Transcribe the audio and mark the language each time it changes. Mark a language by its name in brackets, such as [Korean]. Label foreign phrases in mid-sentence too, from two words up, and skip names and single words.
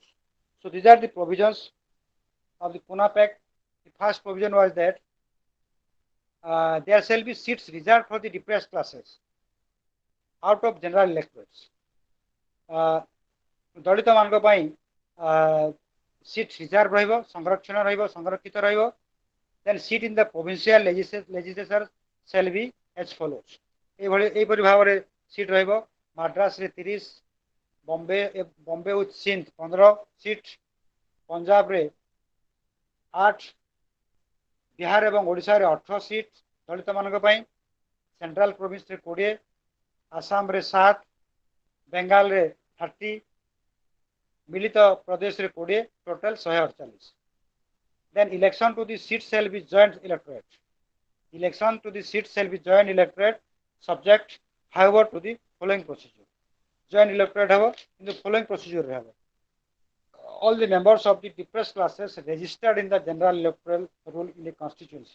[English] So these are the provisions of the Pune Pact. The first provision was that there shall be seats reserved for the depressed classes out of general electorates. [Odia] ଦଳିତ ମାନଙ୍କ ପାଇଁ [English] seat reserve [Odia] ରହିବ, ସଂରକ୍ଷଣ ରହିବ, ସଂରକ୍ଷିତ ରହିବ. [English] Then seat in the provincial legislature shall be as follows. [Odia] ଏଇଭଳି ଭାବରେ seat ରହିବ. ମାଡ୍ରାସରେ 30, ବମ୍ବେ ଉଇଥ୍ ସିନ୍ଧ 15 ସିଟ୍, ପଞ୍ଜାବରେ 8, ବିହାର ଏବଂ ଓଡ଼ିଶାରେ 18 ସିଟ୍ ଦଳିତ ମାନଙ୍କ ପାଇଁ, ସେଣ୍ଟ୍ରାଲ ପ୍ରୋଭିନ୍ସରେ 20, ଆସାମରେ 7, ବେଙ୍ଗାଲରେ 30, ମିଳିତ ପ୍ରଦେଶରେ 20, ଟୋଟାଲ 148. [English] Then election to the seat shall be joint electorate. Election to the seat shall be joint electorate subject however to the following procedure. Joint electorate have in the following procedure have. All the members of the depressed classes registered in the general electoral roll in the constituency.